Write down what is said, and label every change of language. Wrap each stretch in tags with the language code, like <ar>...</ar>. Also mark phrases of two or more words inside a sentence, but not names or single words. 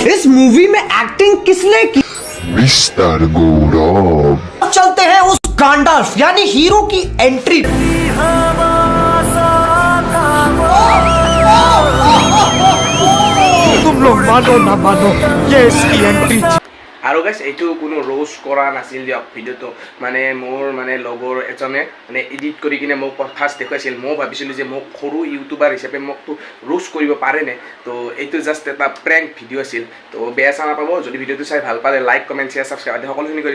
<hi>इस मूवी में एक्टिंग किसने की? मिस्टर गौरव। अब चलते हैं उस गांडाल्फ यानी हीरो की एंट्री। तुम लोग मानो ना मानो, ये इसकी एंट्री।</hi> <as>আৰু গাইজ এইটো কোনো ৰোষ্ট কৰা নাছিল দিয়ক। ভিডিঅ'টো মানে মোৰ মানে লগৰ এজনে মানে এডিট কৰি কিনে মোক ফাৰ্ষ্ট দেখুৱাইছিল। মই ভাবিছিলোঁ যে মোক সৰু ইউটিউবাৰ হিচাপে মোকতো ৰোষ্ট কৰিব পাৰেনে। তো এইটো জাষ্ট এটা প্ৰেংক ভিডিঅ' আছিল। তো বেয়া চা নাপাব। যদি ভিডিঅ'টো চাই ভাল পালে</as> <en>like comment share subscribe</en> <as>আদি সকলোখিনি কৰিব।</as>